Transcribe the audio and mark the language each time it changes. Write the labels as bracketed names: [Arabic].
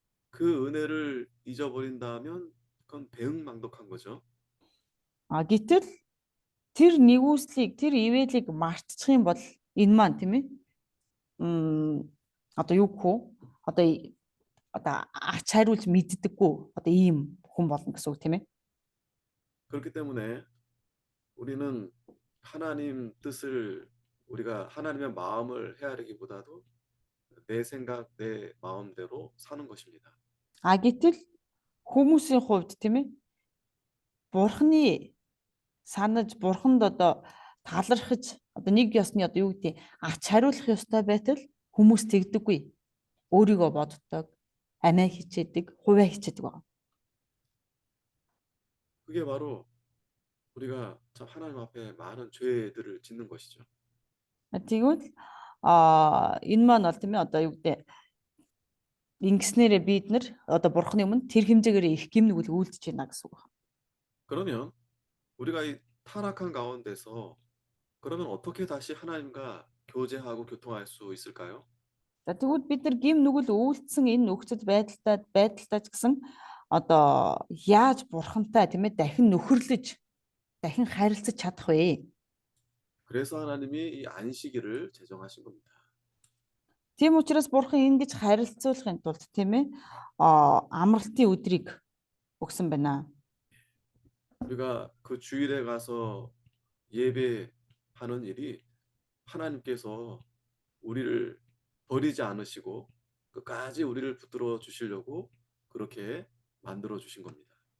[Korean] 그 은혜를 잊어버린다면 그건 배은망덕한 거죠. [Mongolian] Гэтэл тэр нэгүслийг тэр ивэлийг мартчих юм бол энэ маань тийм ээ одоо юу гэх вэ? Одоо ач хариулж мэддэггүй одоо ийм хүн болно гэсэн үг тийм ээ. [Korean] 그렇기 때문에 우리는 하나님 뜻을 우리가 하나님의 마음을 헤아리기보다도 내 생각, 내 마음대로 사는 것입니다. [Mongolian] Гэтэл хүмүүсийн хувьд тийм ээ бурхны санаж бурханд одоо талархаж одоо нэг ёсны одоо юу гэдэг ач хариулах ёстой байтал хүмүүс тэгдэггүй. Өөрийгөө боддог, амиа хичээдэг, хувиа хичээдэг байна. [Korean] 그게 바로 우리가 참 하나님 앞에 많은 죄들을 짓는 것이죠. [Mongolian] Тэгвэл энэ маань бол тийм ээ одоо юу гэдэг ингэснээрээ бид нар одоо бурхны өмнө тэр хэмжээгээр их гимнүгэл үйлдэж байна гэсэн үг байна. [Korean] 그러면 우리가 이 타락한 가운데서 그러면 어떻게 다시 하나님과 교제하고 교통할 수 있을까요? [Mongolian] За тэгвэл бид нар гимнүгэл үйлдсэн энэ нөхцөл байдалтай ч гэсэн одоо яаж бурхантай тийм ээ дахин нөхөрлөж дахин харилцаж чадах вэ? [Korean] 그래서 하나님이 이 안식일을 제정하신 겁니다. [Mongolian] Тийм учраас бурхан ингэж харилцуулахын тулд тийм ээ амралтын өдрийг өгсөн байна. [Korean] 우리가 그 주일에 가서 예배하는 일이 하나님께서 우리를 버리지 않으시고 끝까지 우리를 붙들어 주시려고 그렇게 만들어 주신 겁니다.